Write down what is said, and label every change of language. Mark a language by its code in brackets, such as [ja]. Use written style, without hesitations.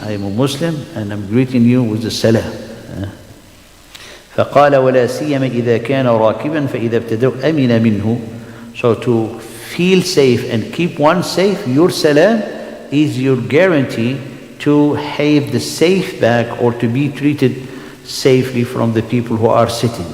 [en] I am a Muslim and I'm greeting you with the salam. [ar] فقال ولا سيما إذا كان راكبا فإذا ابتدأ أمن منه. [en] So to feel safe and keep one safe, your salam is your guarantee to have the safe back or to be treated safely from the people who are sitting.